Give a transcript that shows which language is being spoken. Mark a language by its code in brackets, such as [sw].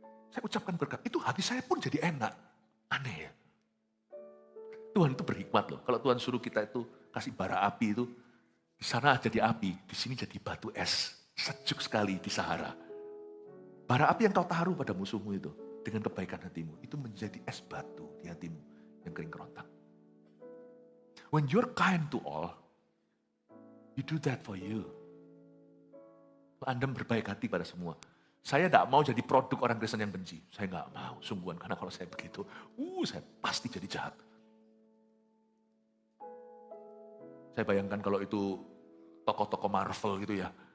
[id] Saya ucapkan berkat, itu hati saya pun jadi enak. Aneh ya. Tuhan itu berhikmat loh. Kalau Tuhan suruh kita itu kasih bara api itu, di sana jadi api, di sini jadi batu es. Sejuk sekali di Sahara. Bara api yang kau taruh pada musuhmu itu, dengan kebaikan hatimu, itu menjadi es batu di hatimu yang kering kerontang. [en] When you're kind to all, you do that for you. [id] Anda berbaik hati pada semua. Saya tidak mau jadi produk orang Kristen yang benci. Saya nggak mau, sungguhan. Karena kalau saya begitu, saya pasti jadi jahat. Saya bayangkan kalau itu tokoh-tokoh Marvel gitu ya.